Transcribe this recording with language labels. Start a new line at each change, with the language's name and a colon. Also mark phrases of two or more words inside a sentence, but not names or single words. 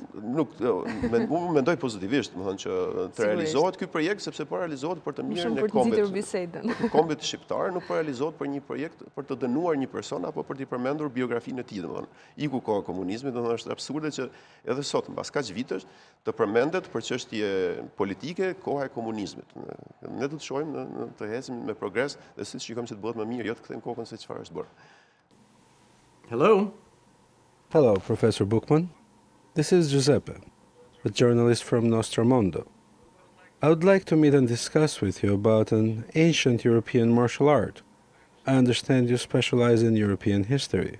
Albanian: Unë mendoj pozitivisht, më thënë që të realizohet ky projekt, sepse po realizohet për të mirën e kombit shqiptar, nuk po realizohet për një projekt për të dënuar një person apo për t'i përmendur biografinë e tij, domethënë. Iku koha e komunizmit, domethënë është absurde që edhe sot mbas kaq vitesh të përmendet për çështje politike koha e komunizmit. Ne do të shohim të ecim me progres dhe siç shikojmë se të bëhet më mirë, jo të kthejmë kokën se çfarë është bërë.
English: Hello. Hello, Professor Bookman. This is Giuseppe, a journalist from Nostromondo. I would like to meet and discuss with you about an ancient European martial art. I understand you specialize in European history.